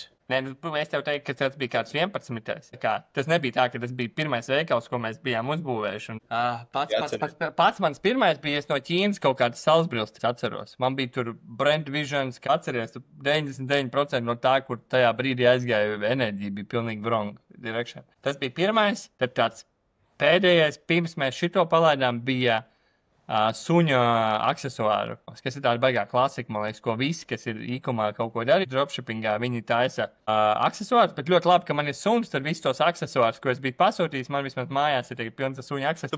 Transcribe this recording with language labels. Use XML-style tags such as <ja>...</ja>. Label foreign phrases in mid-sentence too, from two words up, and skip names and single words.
<lv>Nē, es tev teiktu, ka tas bija kāds 11. Tas nebija tā, ka tas bija pirmais veikals, ko mēs bijām uzbūvējuši. Pats mans pirmais bija no Ķīnas kaut kādas salsbrilstas atceros. Man bija tur Brand Visions, kā atceries, 99% no tā, kur tajā brīdī aizgāja enerģija, bija pilnīgi</lv> <en>wrong direction.</en> <lv>Tas bija pirmais, tad tāds pēdējais, pirms mēs šito palaidām, bija suņa aksesuāru, kas ir tāda baigā klasika, man liekas, ko visi, kas ir e-komā kaut ko darīt, dropshippingā, viņi taisa aksesuārus, bet ļoti labi, ka man ir suns, tad visus tos aksesuārus, ko es biju pasūtījis, man vismaz mājās ir pilns ar suņa aksesuāru.</lv>